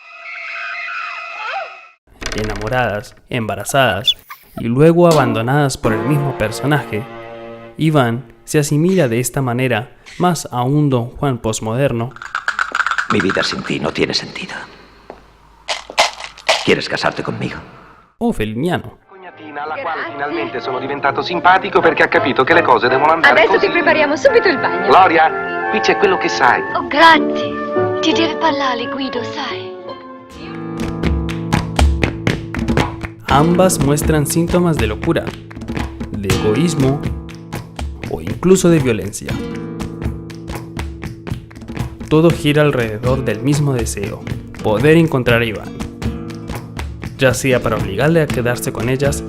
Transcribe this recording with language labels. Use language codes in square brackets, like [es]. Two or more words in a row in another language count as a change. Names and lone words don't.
[es] Enamoradas, embarazadas y luego abandonadas por el mismo personaje, Iván se asimila de esta manera más a un Don Juan postmoderno. Mi vida sin ti no tiene sentido. ¿Quieres casarte conmigo? O feliniano. [it] Cognatina alla quale finalmente sono diventato simpatico perché ha capito che le cose devono andare Adesso così. ti prepariamo subito il bagno. Gloria, qui c'è quello che sai. Oh, grazie. Ti deve parlare, Guido, sai? [es] Ambas muestran síntomas de locura, de egoísmo o incluso de violencia. Todo gira alrededor del mismo deseo, poder encontrar a Iván, ya sea para obligarle a quedarse con ellas